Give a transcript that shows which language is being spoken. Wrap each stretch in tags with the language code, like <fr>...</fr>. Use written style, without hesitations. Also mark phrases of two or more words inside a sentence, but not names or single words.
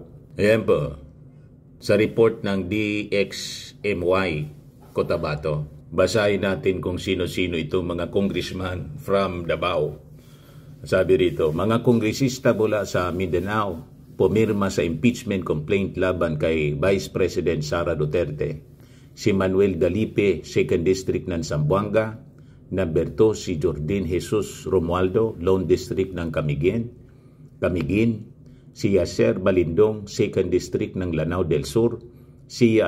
<tl>Ayan po, sa report ng DXMY Cotabato. Basahin natin kung sino-sino itong mga congressman from Davao. Sabi rito, mga kongresista mula sa Mindanao pumirma sa impeachment complaint laban kay Vice President Sara Duterte. Si Manuel Dalipe, 2nd District ng Zamboanga. Number 2, si Jordan Jesus Romualdo, Lone District ng Camiguin. Si Yasser Balindong, 2nd District ng Lanao del Sur.</tl>